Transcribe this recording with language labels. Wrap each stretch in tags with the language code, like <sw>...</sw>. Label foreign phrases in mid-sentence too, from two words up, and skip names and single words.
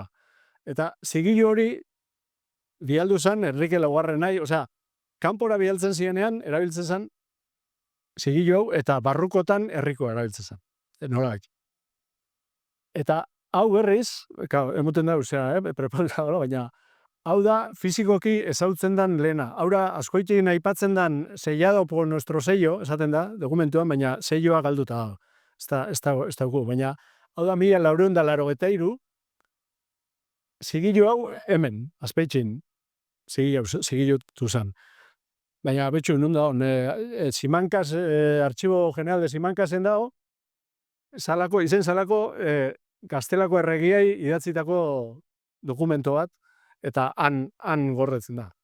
<eu>Eta zigilu hori bialdu zen Enrique Laugarrenai, osea, kanpora bialtzen zienean erabiltzen zen zigilu hau eta barrukotan herriko erabiltzen zen. Nolabait. Eta hau berriz, emoten da, osea, preparatu, baina hau da fizikoki ezautzen dan lehena. Haura askoitik aipatzen dan</eu> <es>sellado por nuestro sello,</es> <eu>esaten da, dokumentuan, baina selloa galduta dago. Ez dauku, baina hau da 1483, zigilu hau hemen, Azpeitxin, zigilutu zen. Baina, betxu, nun da, Simancas, Archivo General de Simancasen dago, izen salako, Gaztelako erregiai idatzitako dokumento bat, eta han gordetzen da.</eu>